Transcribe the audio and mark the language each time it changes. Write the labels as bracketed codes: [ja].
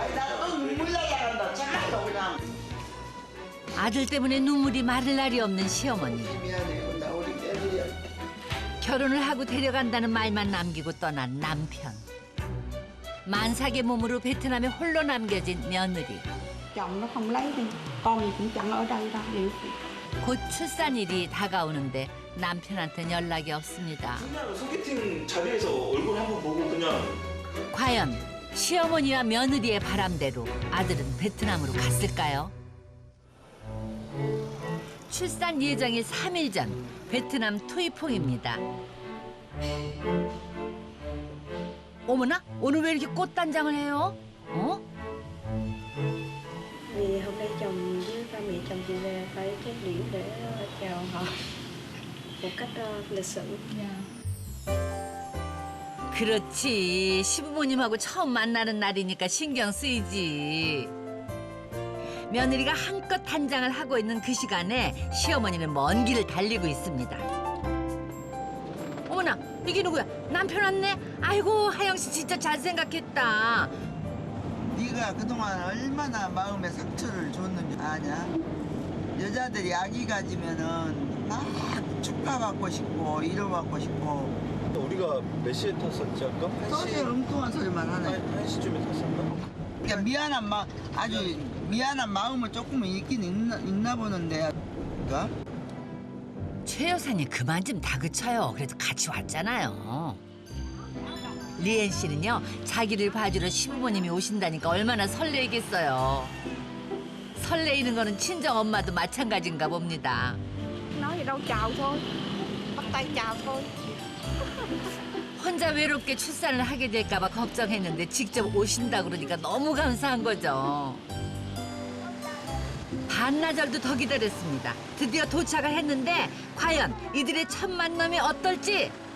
[ko] 아이 나또 눈물 날라간다. 참아도 그냥. 아들 때문에 눈물이 마를 날이 없는 시어머니. 미안해. 나 우리 며느리야. 결혼을 하고 데려간다는 말만 남기고 떠난 남편. 만삭의 몸으로 베트남에 홀로 남겨진 며느리. [vi] chồng nó không lấy đi con gì cũng chẳng ở đây đâu vậy. [ko] 곧 출산일이 다가오는데 남편한테는 연락이 없습니다. 그냥 소개팅 자리에서 얼굴 한번 보고 그냥. 과연 시어머니와 며느리의 바람대로 아들은 베트남으로 갔을까요? 출산 예정일 3일 전 베트남 투이퐁입니다. 어머나, 오늘 왜 이렇게 꽃단장을 해요? 어? [vi] Vì hôm nay chồng với ba mẹ chồng chị về phải trang điểm để chào họ một cách lịch sự. [ko] 그렇지, 시부모님하고 처음 만나는 날이니까 신경 쓰이지. 며느리가 한껏 단장을 하고 있는 그 시간에 시어머니는 먼 길을 달리고 있습니다. 어머나, 이게 누구야? 남편 왔네? 아이고, 하영 씨 진짜 잘 생각했다. 네가 그동안 얼마나 마음에 상처를 줬는지 아냐? 여자들이 아기 가지면은 막 축하받고 싶고 위로받고 싶고. 우리가 몇 시에 탔었지 아까? 소리 엉뚱한 소리만 하네. 1시쯤에 탔었나? 그러니까 미안한 아주 미안한 마음은 조금은 있긴 있나 보는데. 그러니까? 최 여사님 그만 좀 다그쳐요. 그래도 같이 왔잖아요. 리엔 씨는요, 자기를 봐주러 시부모님이 오신다니까 얼마나 설레겠어요. 설레이는 거는 친정 엄마도 마찬가지인가 봅니다. [vi] nói gì đâu chào thôi bắt tay chào thôi. [ko] 혼자 외롭게 출산을 하게 될까 봐 걱정했는데 직접 오신다 그러니까 너무 감사한 거죠. 반나절도 더 기다렸습니다. 드디어 도착을 했는데 과연 이들의 첫 만남이 어떨지.